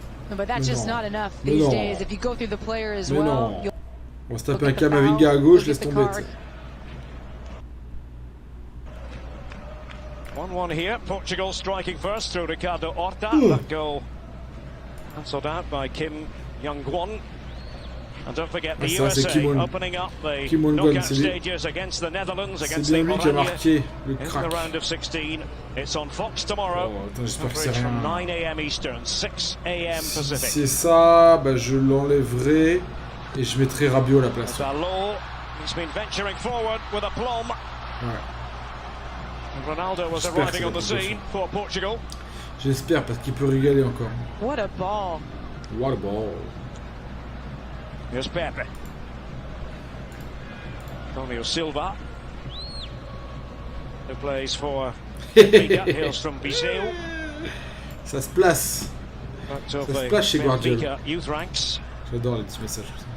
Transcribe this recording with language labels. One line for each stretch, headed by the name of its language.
English: But that's just not enough these days. If you go through the player as well,
French: on va se taper un Kamavinga à gauche, laisse tomber.
English: 1-1 here. Portugal striking first through Ricardo Horta. That goal cancelled out by Kim Young-won. And don't forget the USA opening up the knockout stages against the Netherlands, against the Allemagne in the round of 16. It's on Fox tomorrow. From 9 a.m. Eastern, 6 a.m. Pacific.
French: Si c'est ça, bah je l'enlèverai et je mettrai Rabiot à la place.
English: He's been venturing forward with aplomb.
French: Ouais.
English: Ronaldo was arriving on the scene for Portugal.
French: J'espère parce qu'il peut régaler encore.
English: What a ball. What a ball. Here's Pepe. Antonio Silva, who plays for Benfica, hails from Viseu.
French: Ça se place. Ça se place chez Guardiola.
English: Youth ranks.
French: J'adore les petits messages.